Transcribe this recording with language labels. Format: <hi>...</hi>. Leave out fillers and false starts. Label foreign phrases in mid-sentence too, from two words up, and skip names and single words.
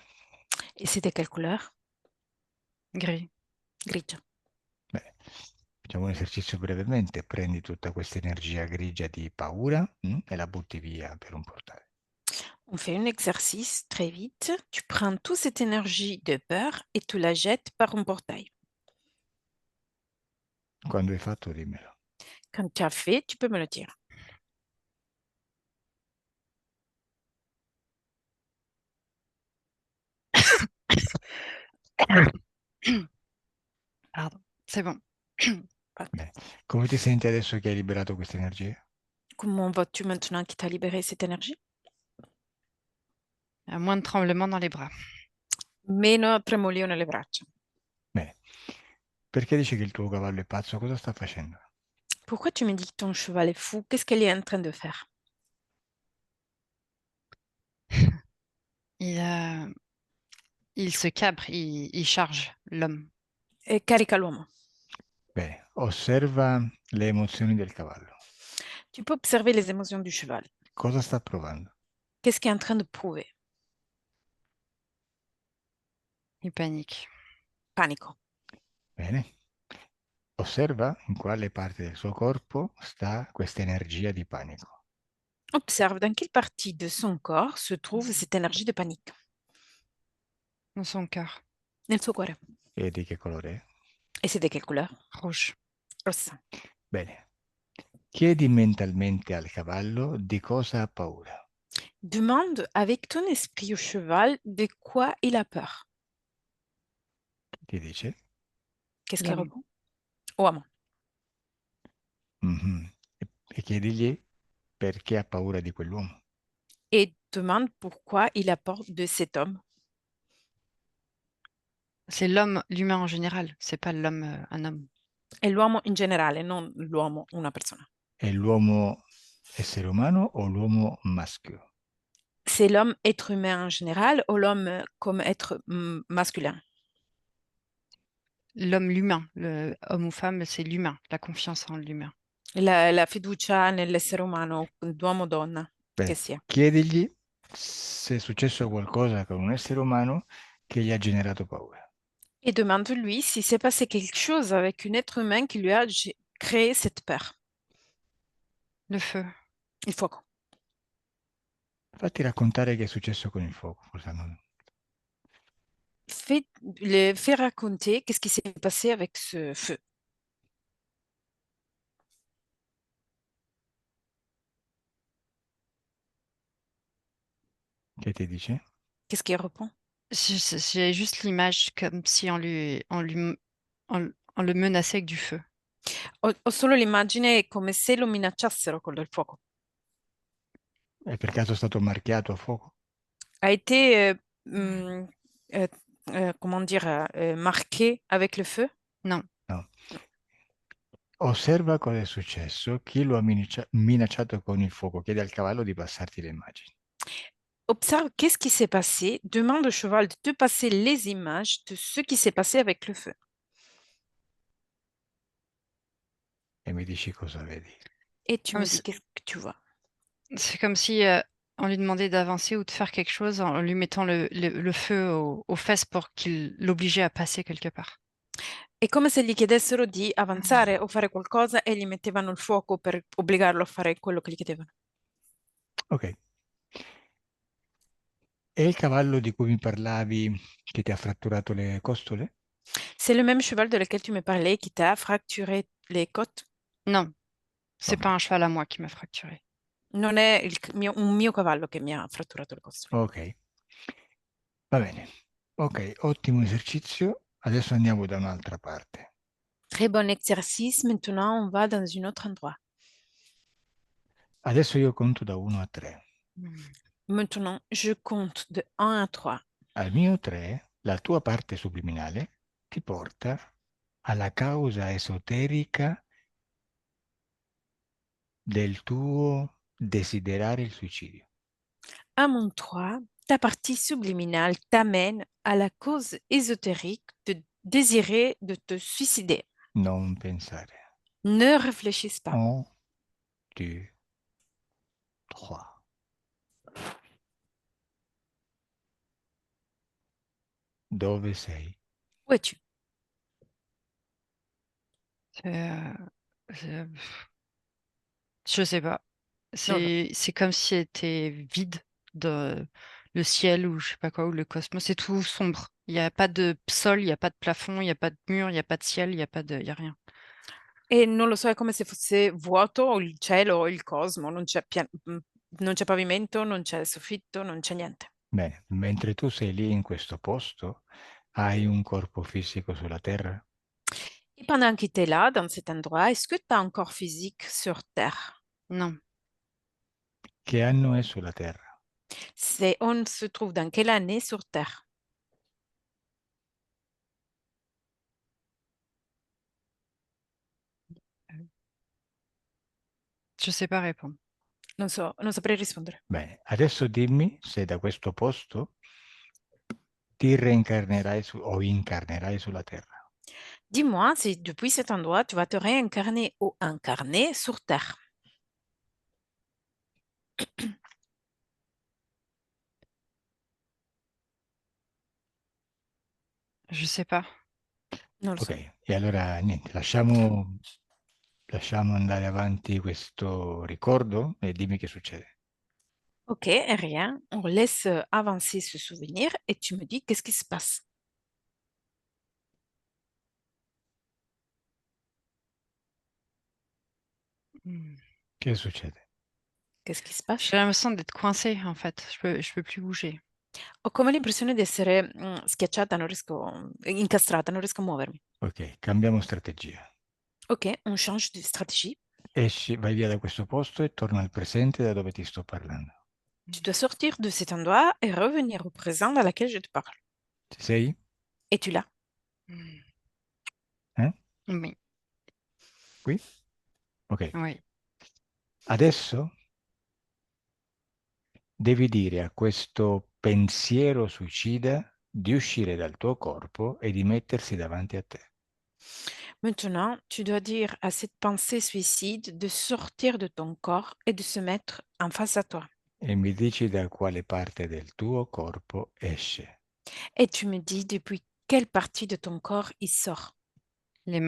<fr>Et c'est de quelle couleur? Gris.</fr> <it>Grigia. Bene, facciamo un esercizio brevemente. Prendi tutta questa energia grigia di paura e la butti via per un portale.</it> <fr>On fait un exercice très vite. Tu prends toute cette énergie de peur et tu la jettes par un portail.</fr> <it>Quando hai fatto, dimmelo.</it> <fr>Quand tu as fait, tu peux me le dire. Pardon, c'est bon.</fr> <it>Bene. Come ti senti adesso che hai liberato questa energia?</it> <fr>Comment vas-tu maintenant qui t'a libéré cette énergie? Moins de tremblements dans les bras.</fr> <it>Meno tremolio nelle braccia. Bene. Perché dici che il tuo cavallo è pazzo? Cosa sta facendo?</it> <fr>Pourquoi tu me dis que ton cheval est fou? Qu'est-ce qu'elle est en train de faire? Il se cabre, il charge l'homme.</fr> <it>Carica l'uomo. Bene, osserva le emozioni del cavallo.</it> <fr>Tu peux observer les émotions du cheval.</fr> <it>Cosa sta provando?</it> <fr>Qu'est-ce qu'il est en train de prouver? Il panique.</fr> <it>Panico. Bene. Osserva in quale parte del suo corpo sta questa energia di panico.</it> <fr>Observe dans quelle partie de son corps se trouve cette énergie de panique. Dans son cœur.</fr> <it>Nel suo cuore. E di che colore è?</it> <fr>Et c'est de quelle couleur? Rouge.</fr> <it>Rossa. Bene. Chiedi mentalmente al cavallo di cosa ha paura.</it> <fr>Demande avec ton esprit au cheval de quoi il a peur.</fr> <it>Ti dice?</it> <fr>Qu'est-ce qu'il L'homme. répond?</fr> <it>Uomo. Mhm. E chiedigli perché ha paura di quell'uomo.</it> <fr>Et demande pourquoi il a peur de cet homme. C'est l'homme, l'humain en général. C'est pas l'homme, un homme.</fr> <it>È l'uomo in generale, non l'uomo, una persona. È l'uomo essere umano o l'uomo maschio?</it> <fr>C'est l'homme être humain en général ou l'homme comme être masculin? L'homme, l'humain. Le homme ou femme, c'est l'humain. La confiance en l'humain.</fr> <it>La fiducia nell'essere umano, d'uomo o donna, che Bene, sia. chiedigli se è successo qualcosa con un essere umano che gli ha generato paura.</it> <fr>Et demande-lui si s'est passé quelque chose avec un être humain qui lui a créer cette peur? Le feu.</fr> <it>Il fuoco. Fatti raccontare che è successo con il fuoco. Cosa non...</it> <fr>Fais raconter qu'est-ce qui s'est passé avec ce feu.</fr> <it>Che ti dice?</it> <fr>Qu'est-ce qu'il répond? J'ai juste l'image comme si on le menaçait avec du feu.</fr> <it>Ho solo l'immagine come se lo minacciassero con del fuoco. È per caso stato marchiato a fuoco?</it> <fr>A été, euh, comment dire, marqué avec le feu? Non.</fr> <it>No. Osserva cosa è successo. Chi lo ha minacciato con il fuoco? Chiede al cavallo di passarti le immagini.</it> <fr>Observe qu'est-ce qui s'est passé. Demande au cheval de te passer les images de ce qui s'est passé avec le feu.</fr> <it>E mi dici cosa vedi.</it> <fr>Et tu Comme me dis si- qu'est-ce que tu vois. C'est comme si on lui demandait d'avancer ou de faire quelque chose en lui mettant le feu aux fesses pour qu'il l'obligeait à passer quelque part.</fr> <it>È come se gli chiedessero di avanzare o fare qualcosa e gli mettevano il fuoco per obbligarlo a fare quello che gli chiedevano. Ok. E il cavallo di cui mi parlavi che ti ha fratturato le costole?</it> <fr>C'est le même cheval de lequel tu me parlais qui t'a fracturé les côtes? Non, c'est</fr> <it>Insomma,</it> <fr>pas un cheval à moi qui m'a fracturé.</fr> <it>Non è un mio cavallo che mi ha fratturato le costole. ok, va bene. Ok, ottimo esercizio. Adesso andiamo da un'altra parte.</it> <fr>Très bon exercice. Maintenant, on va dans un autre endroit.</fr> <it>Adesso io conto da 1 a 3.</it> <fr>Maintenant, je compte de 1 à 3.</fr> <it>Al mio 3, la tua parte subliminale ti porta alla causa esoterica del tuo desiderare il suicidio.</it> <fr>À mon 3, ta partie subliminale t'amène à la cause ésotérique de désirer de te suicider.</fr> <it>Non pensare.</it> <fr>Ne réfléchisse pas.</fr> <it>1, 2, 3. Dove sei?</it> <fr>Où es-tu? C'est- Je sais pas. Non, non. C'est comme si c'était vide de le ciel ou je sais pas quoi, ou le cosmos. C'est tout sombre. Il n'y a pas de sol, il n'y a pas de plafond, il n'y a pas de mur, il n'y a pas de ciel, il y a rien.</fr> <it>E non lo so, è come se fosse vuoto o il cielo o il cosmo, non c'è pavimento, non c'è soffitto, non c'è niente. Bene, mentre tu sei lì in questo posto, hai un corpo fisico sulla Terra?</it> <fr>Et pendant que tu es là, dans cet endroit, est-ce que tu as un corps physique sur Terre? Non.</fr> <it>Che anno è sulla Terra?</it> <fr>On se trouve dans quelle année sur Terre? Je sais pas répondre.</fr> <it>Non saprei rispondere. Bene, adesso dimmi se da questo posto ti reincarnerai o incarnerai sulla Terra.</it> <fr>Dis-moi si depuis cet endroit, tu vas te réincarner ou incarner sur Terre. Je sais pas.</fr> <it>Non lo Ok, so. e allora niente, lasciamo andare avanti questo ricordo e dimmi che succede.</it> <fr>Ok, rien. On laisse avancer ce souvenir et tu me dis qu'est-ce qui se passe. Hmm.</fr> <it>Che succede?</it> <fr>Qu'est-ce qui se passe? J'ai l'impression d'être coincée en fait. Je peux plus bouger.</fr> <it>Ho come l'impressione di essere schiacciata, non riesco, incastrata, non riesco a muovermi. Ok, cambiamo strategia.</it> <fr>Ok, on change de stratégie.</fr> <it>Esci, vai via da questo posto e torna al presente da dove ti sto parlando.</it> <fr>Tu dois sortir de cet endroit et revenir au présent dans lequel je te parle.</fr> <it>Ci sei?</it> <fr>Es-tu là? Hmm. Eh? Oui. Qui? Ok. Oui.</fr> <it>Adesso devi dire a questo pensiero suicida di uscire dal tuo corpo e di mettersi davanti a te.</it> <fr>Maintenant, tu dois dire à cette pensée suicide de sortir de ton corps et de se mettre en face à toi.</fr> <it>E mi dici da quale parte del tuo corpo esce.</it> <fr>Et tu me dis depuis quelle partie de ton corps il sort.</fr>